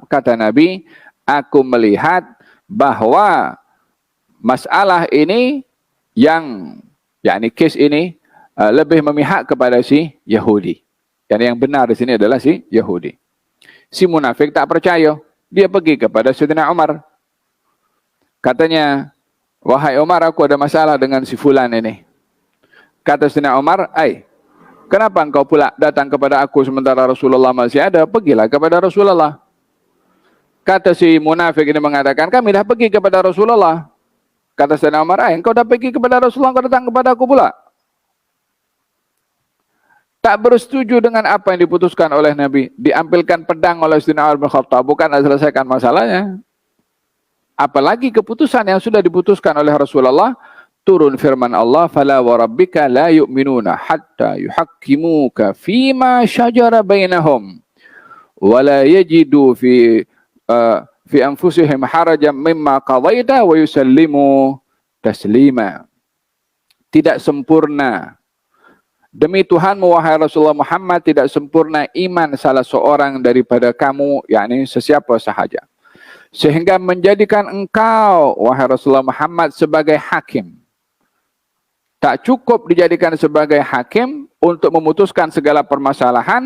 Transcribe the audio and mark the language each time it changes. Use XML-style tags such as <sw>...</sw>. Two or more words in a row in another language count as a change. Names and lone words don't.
<ms>Kata Nabi, aku melihat bahwa masalah ini yakni kes ini lebih memihak kepada si Yahudi. Yang benar di sini adalah si Yahudi. Si munafik tak percaya. Dia pergi kepada Sayyidina Umar. Katanya, wahai Umar, aku ada masalah dengan si fulan ini. Kata Sayyidina Umar, kenapa engkau pula datang kepada aku sementara Rasulullah masih ada? Pergilah kepada Rasulullah. Kata si munafik ini mengatakan, kami dah pergi kepada Rasulullah. Kata Sayyidina Umar, engkau dah pergi kepada Rasulullah, engkau datang kepada aku pula. Tak bersetuju dengan apa yang diputuskan oleh Nabi. Diambilkan pedang oleh Sayyidina Umar bin Khattab, bukan selesaikan masalahnya. Apalagi keputusan yang sudah diputuskan oleh Rasulullah, turun firman Allah,</ms> <ar>فلا وربك لا يؤمنون حتى يحكموك فيما شجر بينهم ولا يجدوا في أنفسهم حرجا مما قضيت ويسلموا تسليما.</ar> <ms>Tidak sempurna demi Tuhanmu wahai Rasulullah Muhammad, tidak sempurna iman salah seorang daripada kamu, yakni sesiapa sahaja, sehingga menjadikan engkau wahai Rasulullah Muhammad sebagai hakim Tak cukup dijadikan sebagai hakim untuk memutuskan segala permasalahan.</ms>